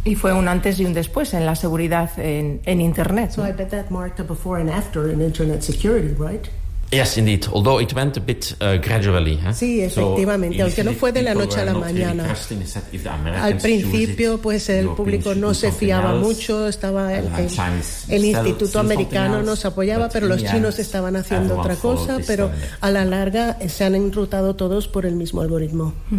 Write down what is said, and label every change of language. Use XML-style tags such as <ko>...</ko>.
<es>Y fue un antes y un después en la seguridad en Internet.</es> <en>So I bet that marked a before and after in Internet security, right? Yes, indeed. Although it went a bit gradually.</en> <es>Sí, efectivamente. Aunque no fue de la noche a la mañana. Al principio, pues el público no se fiaba mucho. Estaba el Instituto Americano nos apoyaba, pero los chinos estaban haciendo otra cosa. Pero a la larga se han enrutado todos por el mismo algoritmo.</es>